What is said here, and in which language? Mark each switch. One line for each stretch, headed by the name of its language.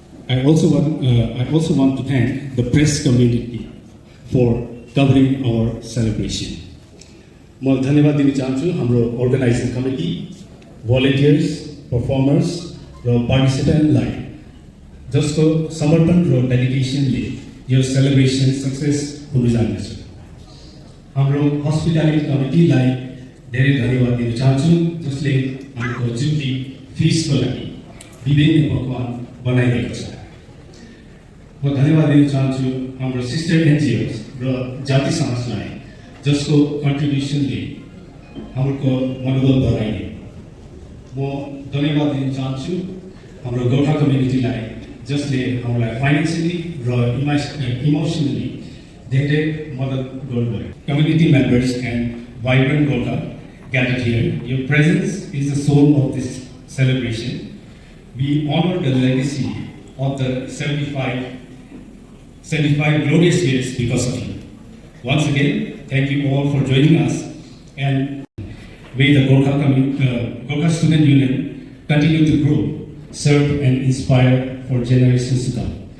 English: I also want to thank the press community for covering our celebration.
Nepali: म धन्यवाद दिन चाहन्छु हाम्रो अर्गनाइजिङ कमिटी, volunteers, performers र पार्टिसिपेन्टलाई जसको समर्पण र डेडिकेसनले यो सेलिब्रेसन सक्सेस हुन जानेछ. हाम्रो हस्पिटालिटी कमिटीलाई धेरै धन्यवाद दिन चाहन्छु जसले हाम्रो जुबली फिस्टको लागि विभिन्न पकवान बनाइदिएको छ. म धन्यवाद दिन चाहन्छु हाम्रो सिस्टर एनजिओस र जाति समाजलाई जसको कन्ट्रिब्युसनले हाम्रो मनोबल बढाइदियो. म धन्यवाद दिन चाहन्छु हाम्रो गोर्खा कम्युनिटीलाई जसले हामीलाई फाइनेन्सियली र इमोसनली धेरै मद्दत गर्नुभयो.
English: Community members and vibrant Gorkha gathered here, your presence is the soul of this celebration. We honor the legacy of the 75 glorious years because of you. Once again, thank you all for joining us, and may the Gorkha Student Union continue to grow, serve and inspire for generations to come.